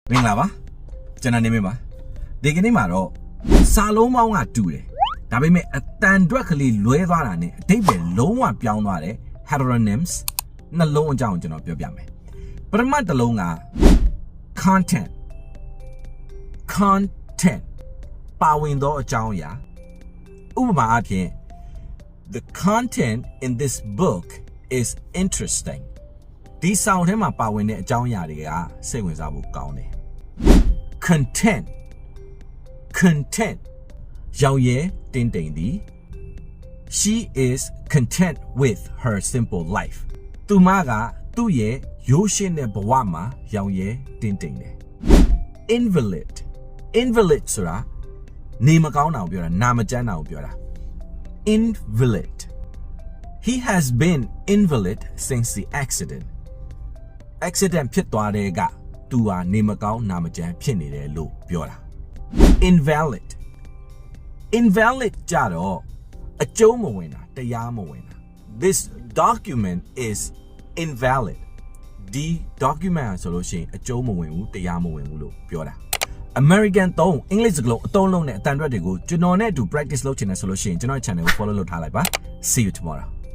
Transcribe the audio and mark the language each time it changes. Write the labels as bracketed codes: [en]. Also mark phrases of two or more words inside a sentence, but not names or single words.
[my] မင်္ဂလာပါကျွန်တော်နေမင်းပါဒီကနေ့မှာတော့စာလုံးပေါင်းကတူတယ်ဒါပေမဲ့အတန်တွက်ကလေးလွဲသွားတာနဲ့အတိတ်ပဲလုံးဝပြောင်းသွားတယ် heteronyms နှလုံးအကြောင်းကျွန်တော်ပြောပြမယ်ပထမတစ်လုံးက content ပါဝင်သောအကြောင်းအရာဥပမာအားဖြင့် [en] the content in this book is interesting [my] ဒီစာအုပ်ထဲမှာပါဝင်တဲ့အကြောင်းအရာတွေကစိတ်ဝင်စားဖို့ကောင်းတယ် content ရောင်ရဲတင်းတိမ်သည် [en] she is content with her simple life [my] သူမကသူ့ရဲ့ရိုးရှင်းတဲ့ဘဝမှာရောင်ရဲတင်းတိမ်တယ် invalid ဆိုတာနေမကောင်းတာကိုပြောတာနာမကျန်းတာကိုပြောတာ invalid [en] he has been invalid since the accident [my] ဖြစ်သွားတဲ့ကသူဟာနေမကောင်းနာမကျန်းဖြစ်နေတယ်လို့ပြောတာ invalid ကြတော့အကျုံးမဝင်တာတရားမဝင်တာ [en] this document is invalid [my] ဒီ document ဆိုလို့ရှိရင်အကျုံးမဝင်ဘူးတရားမဝင်ဘူးလို့ပြောတာ American သုံး English စကားလုံးအသုံးလုံးနဲ့အတန်တွက်တွေကိုကျွန်တော်နဲ့အတူ practice လုပ်ချင်တယ်ဆိုလို့ရှိရင်ကျွန်တော် channel ကို follow လုပ်ထားလိုက်ပါ [en] see you tomorrow